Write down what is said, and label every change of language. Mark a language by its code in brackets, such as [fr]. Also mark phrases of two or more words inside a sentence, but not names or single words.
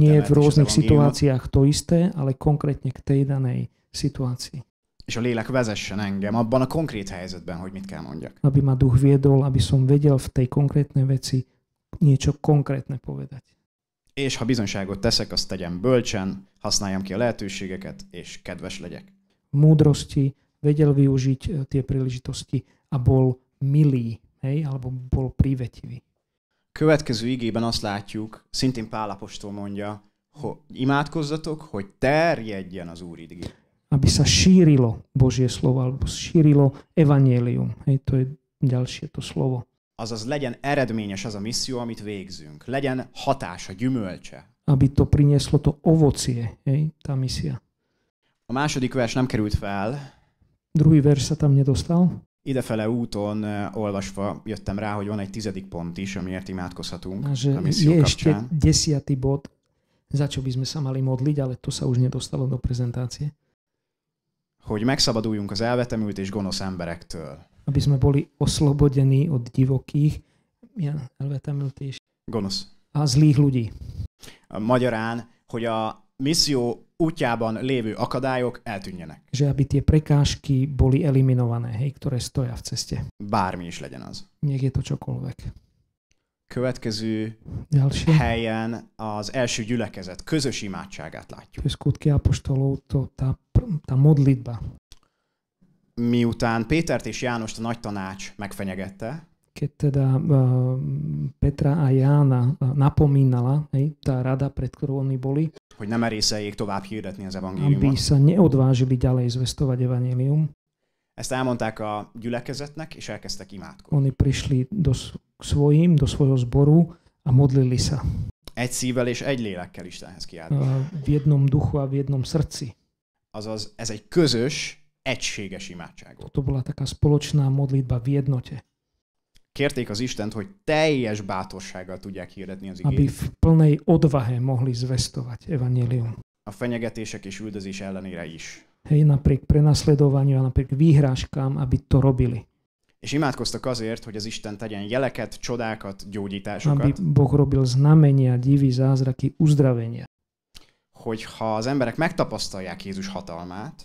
[sk] Nie v rôznych situáciách to isté, ale konkrétne k tej danej situácii. [hu] És a lélek vezessen engem abban a konkrét helyzetben, hogy mit kell mondjak. [sk] Aby ma duch viedol, aby som vedel v tej konkrétnej veci niečo konkrétne povedať. [hu] És ha bizonyságot teszek, azt tegyem bölcsen, használjam ki a lehetőségeket, és kedves legyek. [sk] V múdrosti vedel využiť tie príležitosti a bol milý, alebo bol prívetivý. [hu] Következő igében azt látjuk, szintén Pál apostol mondja, hogy imádkozzatok, hogy terjedjen az Úr ige. [sk] Aby sa šírilo Božie slovo, alebo šírilo evanjelium. To je ďalšie to slovo. [hu] Azaz legyen eredményes az a misszió, amit végzünk. Legyen hatása, gyümölcse. [sk] Aby to prinieslo to ovocie, tá misia. [hu] A második vers nem került fel. [sk] Druhý verš sa tam nedostal. [hu] Idefele úton olvasva jöttem rá, hogy van egy 10. pont is, amiért imádkozhatunk a [sk] je [hu] misszió [sk] ešte [hu] kapcsán. [sk] 10. bod, za čo by sme sa mali modliť, ale to sa už nedostalo do prezentácie. [hu] Hogy megszabaduljunk az elvetemült és gonosz emberektől. [sk] Aby sme boli oslobodení od divokých, [hu] gonosz. [sk] A zlých ľudí. [hu] Magyarán, hogy a misszió útjában lévő akadályok eltűnjenek. [sk] Že aby tie prekážky boli eliminované, ktoré stoja v ceste. [hu] Bármi is legyen az. [sk] Nech je to čokoľvek. [hu] Következő [sk] Ďalšie. [hu] helyen az első gyülekezet közös imádságát látjuk. [sk] Skutky apoštolov, to tá modlitba. [hu] Miután Pétert és Jánost a nagy tanács megfenyegette, [sk] keď teda Petra a Jána napomínala, tá rada, pred ktorou oni boli, [hu] hogy nem merészeljék tovább hirdetni az evangéliumot. [sk] Aby sa neodvážili ďalej zvestovať evanjelium. [hu] Ezt elmondták a gyülekezetnek, és elkezdtek imádkozni. [sk] Oni prišli do svojho zboru a modlili sa. [hu] Egy szívvel és egy lélekkel Istenhez kiáltottak. [sk] V jednom duchu a v jednom srdci. [hu] Azaz, ez egy közös, egységes imádság volt. [sk] To bola taká spoločná modlitba v jednote. [hu] Kérték az Istent, hogy teljes bátorsággal tudják hirdetni az [sk] Aby [hu] igét. [sk] v plnej odvahe mohli zvestovať evanjelium. [hu] A fenyegetések és üldözés ellenére is. [sk] Napriek prenasledovaniu a napriek výhrážkám, aby to robili. [hu] És imádkoztak azért, hogy az Isten tegyen jeleket, csodákat, gyógyításokat. [sk] Aby Boh robil znamenia, divy, zázraky, uzdravenia. [hu] Hogyha az emberek megtapasztalják Jézus hatalmát,